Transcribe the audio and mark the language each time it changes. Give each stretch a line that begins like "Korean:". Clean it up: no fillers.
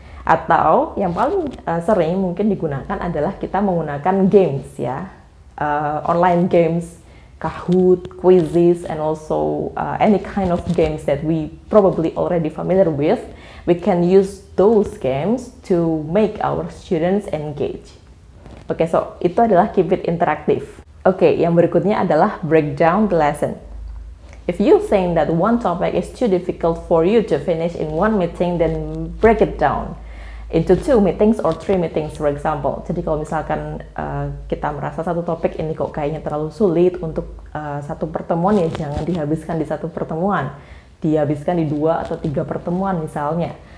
Indonesian: Atau yang paling sering mungkin digunakan adalah kita menggunakan games ya,
English: online games, Kahoot, quizzes, and also any kind of games that we probably already familiar with. We can use those games to make our students engage. Oke, so
Indonesian: itu adalah
English: keep it interactive. Oke,
Indonesian: yang berikutnya adalah
English: break down the lesson. If you think that one topic is too difficult for you to finish in one meeting, then break it down into 2 meetings or 3 meetings, for example.
Indonesian: Jadi kalau misalkan kita merasa satu topik ini kok kayaknya terlalu sulit untuk satu pertemuan, ya jangan dihabiskan di satu pertemuan, dihabiskan di 2 atau 3 pertemuan misalnya.